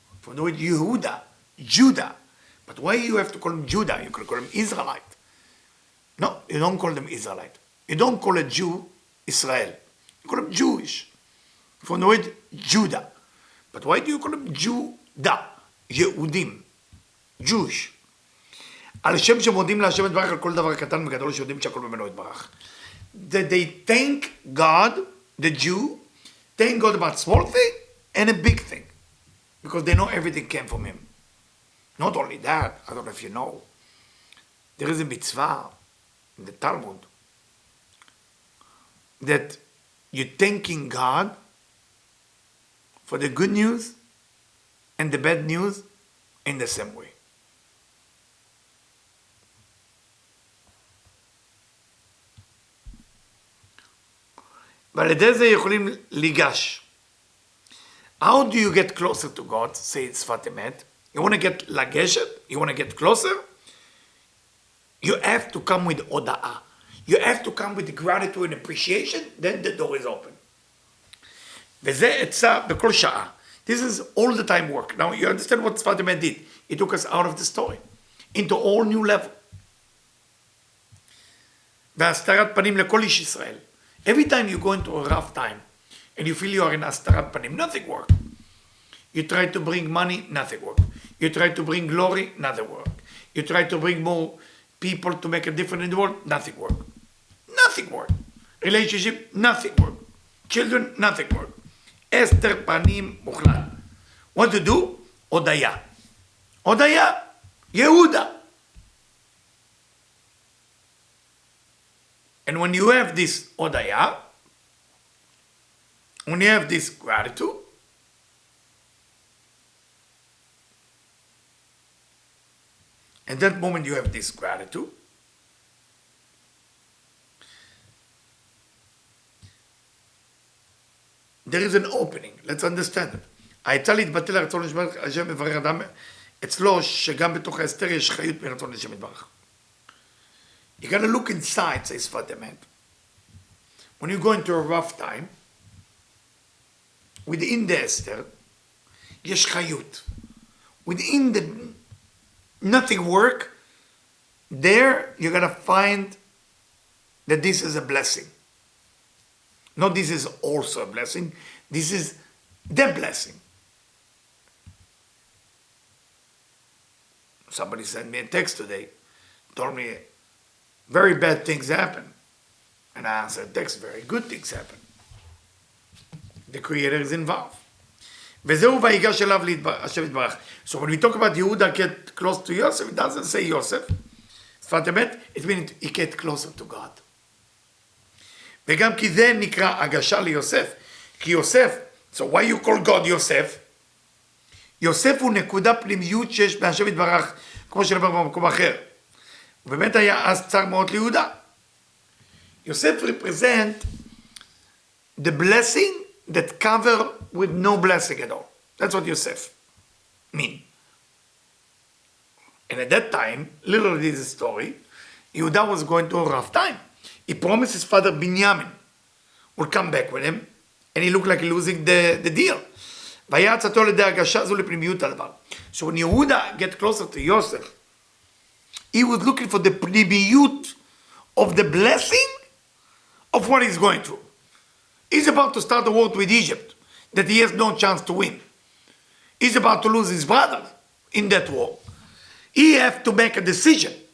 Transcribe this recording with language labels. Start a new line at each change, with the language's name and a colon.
English: From the word Yehuda, Judah. But why you have to call him Judah? You could call him Israelite. No, you don't call them Israelite. You don't call a Jew Israel. You call him Jewish. From the word Judah. But why do you call him Judah? Yehudim. Jewish.
Hebrew: על שם שמודים להשם יתברך על כל דבר קטן וגדול שיודעים שהכל ממנו יתברך.
English: That they thank God, the Jew, thank God about small thing and a big thing. Because they know everything came from him. Not only that, I don't know if you know, there is a mitzvah in the Talmud that you're thanking God for the good news and the bad news in the same way.
Hebrew: ועל ידי זה יכולים ליגש.
English: How do you get closer to God? Say שפת אמת. You want to get לגשת? You want to get closer? You have to come with הודאה. You have to come with gratitude and appreciation, then the door is open.
Hebrew: וזה עצה בכל שעה.
English: This is all the time work. Now you understand what שפת אמת did. It took us out of the story into a whole new level.
Hebrew: והסתרת פנים לכל איש ישראל.
English: Every time you go into a rough time and you feel you are in הסתרת פנים, nothing works. You try to bring money, nothing works. You try to bring glory, nothing works. You try to bring more people to make a difference in the world, nothing works. Nothing works. Relationship, nothing works. Children, nothing works.
Hebrew: הסתר פנים מוחלט.
English: What to do?
Hebrew: הודיה. הודיה. יהודה.
English: And when you have this odaya, when you have this gratitude, at that moment you have this gratitude, there is an opening. Let's understand it.
Hebrew: הייתה להתבטל לרצון לשם השם מברך אדם, אצלו שגם בתוך האסתר יש חיות מרצון לשם יתברך.
English: You gotta look inside, says Fatemet. When you go into a rough time, within the Esther,
Hebrew: יש חיות.
English: Within the nothing work, there you gotta find that this is a blessing. Not this is also a blessing, this is the blessing. Somebody sent me a text today, told me very bad things happen. And I answered, text, very good things happen. The Creator is involved.
Hebrew: וזהו ויגש אליו השם יתברך.
English: So when we talk about Yehuda get close to Yosef, it doesn't say Yosef. שפת אמת, it means he get closer to God.
Hebrew: וגם כי זה נקרא הגשה ליוסף. כי יוסף,
English: so why you call God יוסף?
Hebrew: יוסף הוא נקודה פנימיות שיש בהשם יתברך, כמו שנאמר במקום אחר. ובאמת היה אז צר מאוד ליהודה.
English: יוסף represent the blessing that cover with no blessing at all. That's what Yosef mean. And at that time, literally this story, Yehuda was going through a rough time. He promised his father Binyamin would come back with him, and he looked like losing the deal.
Hebrew: והיה עצתו לידי הגשה זו לפנימיות הדבר.
English: So when Yehuda get closer to Yosef, he was looking for the pnimiyut of the blessing of what he's going through. He's about to start a war with Egypt that he has no chance to win. He's about to lose his brother in that war. He has to make a decision.